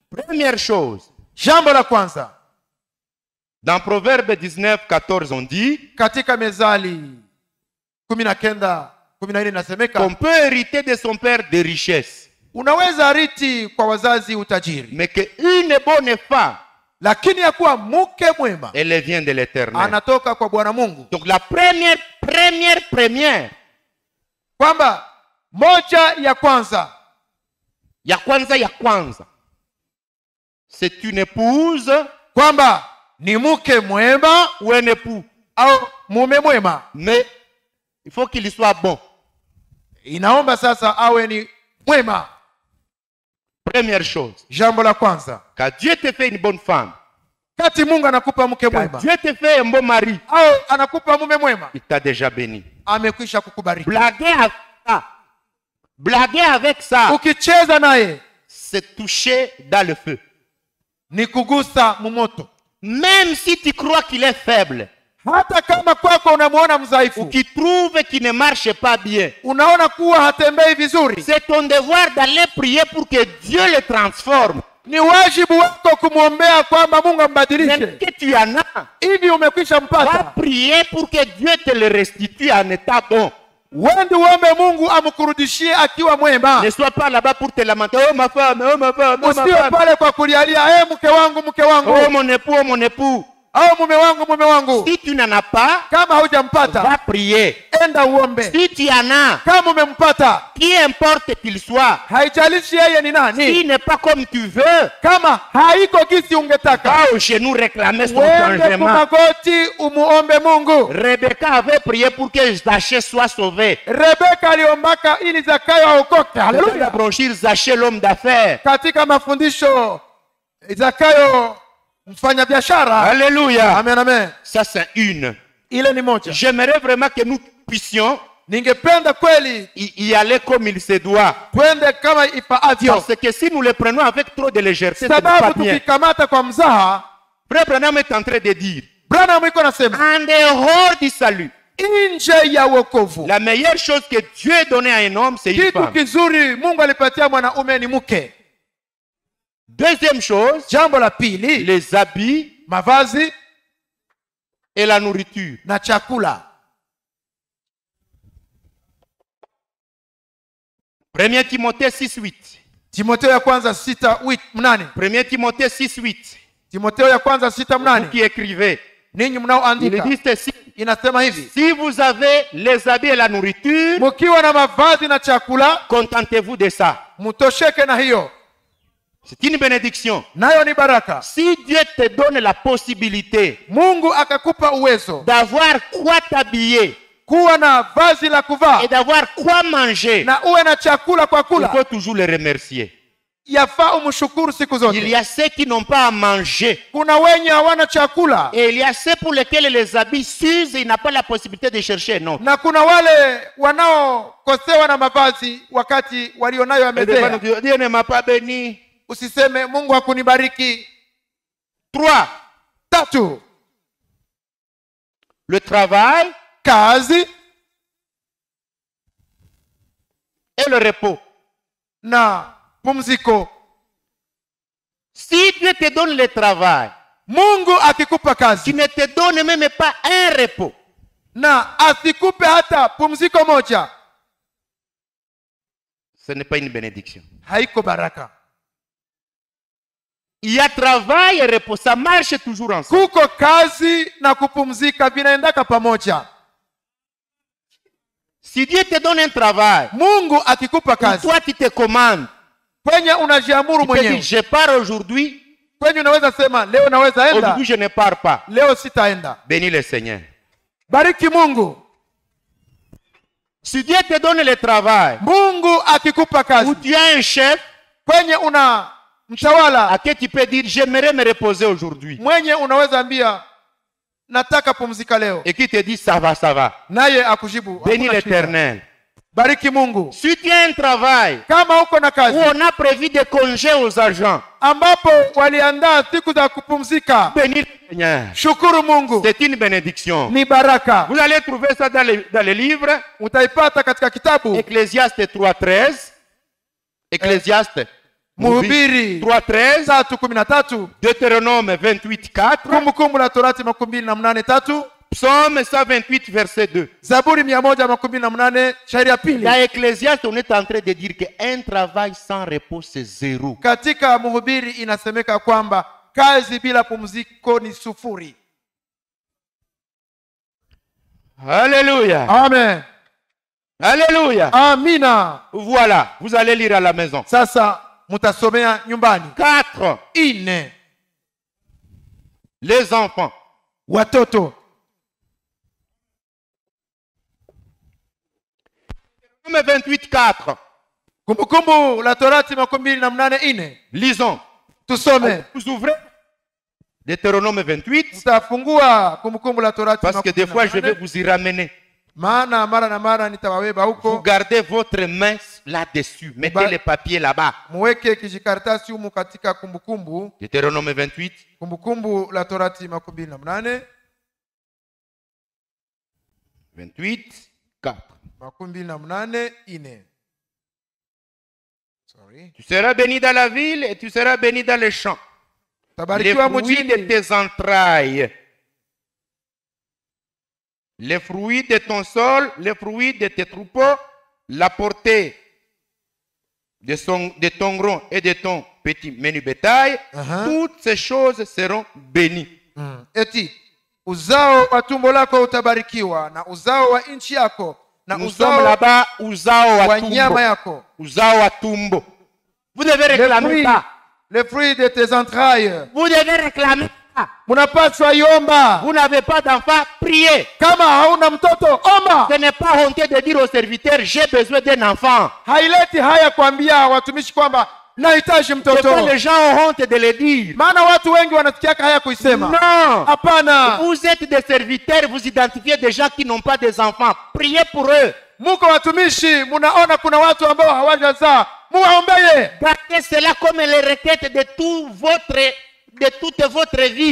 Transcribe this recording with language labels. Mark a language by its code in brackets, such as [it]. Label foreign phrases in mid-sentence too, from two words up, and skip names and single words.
[fr] Première chose. [sw] Jambo la kwanza. [fr] Dans Proverbe 19:14 on dit. [sw] Katika Mezali 19:14 nasemeka. [fr] Qu'on peut hériter de son père des richesses. [sw] Unaweza riti kwa wazazi utajiri. [fr] Mais qu'une bonne femme. [sw] Lakini ya kuwa mke mwema. [fr] Elle vient de l'Éternel. [sw] Anatoka kwa Bwana Mungu. [fr] Donc la première. [sw] Kwamba moja ya kwanza. Ya kwanza. [fr] C'est une épouse. [sw] Kwamba ni mke mwema [fr] ou un époux. [sw] Au mume mwema. [fr] Mais il faut qu'il soit bon. [sw] Inaomba sasa awe ni mwema. [fr] Première chose. [sw] Jambo la kwanza. [fr] Quand Dieu te fait une bonne femme. [sw] Kati Mungu anakupa mke mwema. [fr] Quand Dieu te fait un bon mari. [sw] Au anakupa mume mwema. [fr] Il t'a déjà béni. [sw] Amekwisha kukubariki. [fr] Blaguer avec ça. [sw] Ukicheza naye. [fr] C'est toucher dans le feu. [sw] Ni kugusa mumoto. [fr] Même si tu crois qu'il est faible. [sw] Hata kama kwako unamuona mzaifu. [fr] Ou qui trouve qu'il ne marche pas bien. [sw] Unaona kuwa hatembei vizuri. [fr] C'est ton devoir d'aller prier pour que Dieu le transforme. [sw] Ni wajibu wako kumwombea kwamba Mungu ambadilishe. [fr] Même que tu en as. [sw] Hivi umekwisha mpata. [fr] Va prier pour que Dieu te le restitue en état bon. [sw] Wende uombe Mungu amkurudishie akiwa mwema. [fr] Ne sois pas là-bas pour te lamenter. Oh ma femme, oh ma femme, oh ma femme. [sw] Usiwe pale kwa kulialia, mke wangu, mke wangu. [fr] Oh mon époux, oh mon époux. [sw] Au mume wangu, mume wangu. [fr] Si tu n'en as pas, [sw] kama hujampata, [fr] va prier. [sw] Enda uombe. [fr] Si tu en as, [sw] kama umempata, [fr] qui importe qu'il soit, [sw] haijalishi yeye ni nani. [fr] S'il n'est pas comme tu veux, [sw] kama haiko gisi ungetaka, [fr] va au genou réclamer son changement. [sw] Magoti umuombe Mungu. [fr] Rebecca avait prié pour que Zachée soit sauvé. [sw] Rebecca aliombaka ili Zakayo aokoke. Haleluya. [fr] La brochure Zachée l'homme d'affaires. [sw] Katika mafundisho Zakayo mfanya biashara. [fr] Alléluia. Amen, amen. Ça c'est une. [sw] Ile ni moja. [fr] J'aimerais vraiment que nous puissions [sw] ningependa kweli [fr] y aller comme il se doit. [sw] Twende kama ifaavyo. [fr] Parce que si nous le prenons avec trop de légèreté, [sw] sababu tukikamata kwa mzaha, [fr] Frère Branham est en train de dire, [sw] Branham iko nasema, [fr] en dehors du salut, [sw] nje ya wokovu, [fr] la meilleure chose que Dieu a donnée à un homme, c'est une femme. [sw] Kitu kizuri Mungu alipatia mwanaume ni mke. [fr] Deuxième chose, [sw] jambo la pili, [fr] les habits, [sw] mavazi [fr] et la nourriture. [sw] Na chakula. [fr] 1 Timothée 6:8. [sw] Timotheo ya kwanza 6:8. [fr] 1 Timothée 6:8. [sw] Timotheo ya kwanza 6:8. [fr] Qui écrivait. [sw] Ninyi mnaoandika. [fr] Il dit ceci. [sw] Inasema hivi. [fr] Si vous avez les habits et la nourriture, [sw] mkiwa na mavazi na chakula, [fr] contentez-vous de ça. [sw] Mtosheke na hiyo. [fr] C'est une bénédiction. [sw] Nayo ni baraka. [fr] Si Dieu te donne la possibilité, [sw] Mungu akakupa uwezo, [fr] d'avoir quoi t'habiller, [sw] kuwa na vazi la kuvaa, [fr] et d'avoir quoi manger, [sw] na uwe na chakula kwa kula, [fr] il faut toujours le remercier. [sw] Yafaa umshukuru siku zote. [fr] Il y a ceux qui n'ont pas à manger. [sw] Kuna wenye hawana chakula. [fr] Et il y a ceux pour lesquels les habits s'usent et il n'a pas la possibilité de chercher un autre. [sw] Na kuna wale wanaokosewa na mavazi wakati walionayo yamezea. [fr] Dieu ne m'a pas béni. [sw] Usiseme Mungu hakunibariki. [fr] 3. Le travail, [sw] kazi, [fr] et le repos. [sw] Na pumziko. [fr] Si Dieu te donne le travail, [sw] Mungu akikupa kazi, [fr] tu ne te donne même pas un repos. [sw] Na asikupe hata pumziko moja, [fr] ce n'est pas une bénédiction. [sw] Haiko baraka. [fr] Il y a travail et repos, ça marche toujours ensemble. [sw] Kuko kazi na kupumzika vinaendaka pamoja. [fr] Si Dieu te donne un travail, [sw] Mungu akikupa kazi, [fr] toi tu te commandes. [sw] Kwenye unajiamuru mwenyewe. [fr] Je pars aujourd'hui. [sw] Kwenye unaweza sema leo naweza enda. [fr] Aujourd'hui je ne pars pas. [sw] Leo sitaenda. [fr] Bénis le Seigneur. [sw] Bariki Mungu. [fr] Si Dieu te donne le travail, [sw] Mungu akikupa kazi, [fr] ou tu as un chef, [sw] kwenye una mtawala, [fr] à qui tu peux dire j'aimerais me reposer aujourd'hui, [sw] mwenye unaweza ambia nataka pumzika leo, [fr] et qui te dit ça va, [sw] naye akujibu [fr] bénis l'Éternel. [sw] Bariki Mungu. [fr] Si tu as un travail, [sw] kama uko na kazi, [fr] où on a prévu des congés aux agents, [sw] ambapo waliandaa siku za kupumzika, [fr] bénis le Seigneur. [sw] Shukuru Mungu. [fr] C'est une bénédiction. [sw] Ni baraka. [fr] Vous allez trouver ça dans les livres. [sw] Utaipata katika kitabu [fr] Ecclésiaste 3:13. Ecclésiaste [sw] Mhubiri 3:13, 3:13, [fr] Deutéronome 28:4, [sw] Kumbukumbu la Torati 28:3, [fr] Psaume 128 verset 2. [sw] Zaburi 128 shairi ya pili. [fr] Dans Ecclésiaste, on est en train de dire qu'un travail sans repos, c'est zéro. [sw] Katika Mhubiri inasemeka kwamba kazi bila pumziko ni sufuri. [fr] Alléluia. Amen. Alléluia. [sw] Amina. [fr] Voilà, vous allez lire à la maison. [sw] Sasa mutasomea nyumbani. [fr] 4. [sw] Ine, [fr] Les enfants. [sw] watoto. [fr] Deutéronome 28:4. [sw] Kumbukumbu la Torati 28:4. [fr] Lisons. [sw] Tusome. [fr] Vous ouvrez Deutéronome 28. [sw] Tutafungua Kumbukumbu la Torati [fr] Parce que des fois, je vais vous y ramener. [sw] maana mara na mara nitawabeba [fr] Vous [sw] huko. [fr] gardez votre main là-dessus. Mettez les papiers là-bas. [sw] Muweke kijikaratasi humu katika kumbukumbu. [fr] Deutéronome 28. [sw] Kumbukumbu la Torati 28. 28:4. 28 ine. Sorry. [fr] Tu seras béni dans la ville et tu seras béni dans les champs. Les [sw] Tabarikiwa [fr] fruits de [sw] mjini, [fr] tes entrailles, les fruits de ton sol, les fruits de tes troupeaux, la portée de ton gros et de ton petit menu bétail, toutes ces choses seront bénies. [sw] eti uzao wa tumbo lako utabarikiwa na uzao wa nchi yako na [fr] Nous sommes [sw] uzao [fr] là-bas, [sw] uzao wa wa nyama tumbo. yako. Uzao wa tumbo. [fr] Vous devez réclamer ça. Les fruits de tes entrailles. Vous devez réclamer ça. [sw] Munapaswa iomba. [fr] Vous n'avez pas d'enfant, priez. [sw] Kama hauna mtoto omba. [fr] Ce n'est pas honteux de dire aux serviteurs, j'ai besoin d'un enfant. [sw] Haileti haya kuambia watumishi kwamba nahitaji [fr] C'est pas [sw] mtoto. [fr] les gens ont honte de le dire. [sw] Maana watu wengi wanasikiaka haya kuisema. [fr] Non. [sw] Hapana. [fr] Vous êtes des serviteurs, vous identifiez des gens qui n'ont pas des enfants. Priez pour eux. [sw] Muko watumishi, munaona kuna watu ambao hawajazaa. Muwaombeye. [fr] Gardez cela comme les requêtes de toute votre vie.